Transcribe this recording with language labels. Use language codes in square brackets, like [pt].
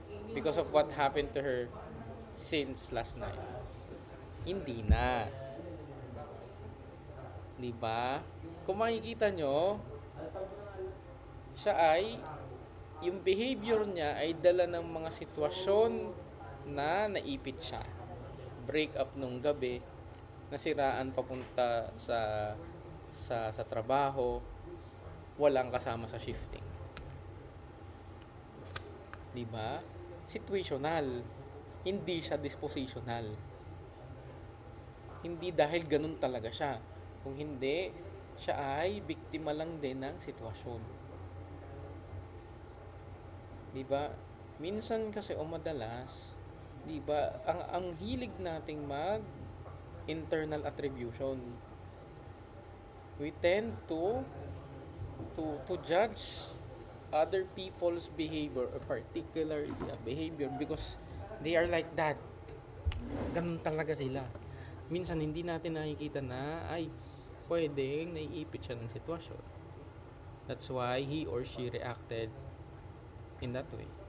[en] Because of what happened to her since last night. [tl] Hindi na. Diba? Kung makikita nyo, siya ay, yung behavior niya ay dala ng mga sitwasyon na naipit siya. Break up nung gabi, nasiraan papunta sa trabaho, walang kasama sa shifting. 'Di ba? Situational. Hindi siya dispositional. Hindi dahil ganun talaga siya. Kung hindi, siya ay biktima lang din ng sitwasyon. 'Di ba? Minsan kasi o madalas, 'di ba, ang hilig nating internal attribution. [en] We tend to judge other people's behavior, or particular behavior, because they are like that. [tl] Ganun talaga sila. Minsan hindi natin nakikita na ay pwedeng naiipit siya ng sitwasyon. [en] That's why he or she reacted in that way.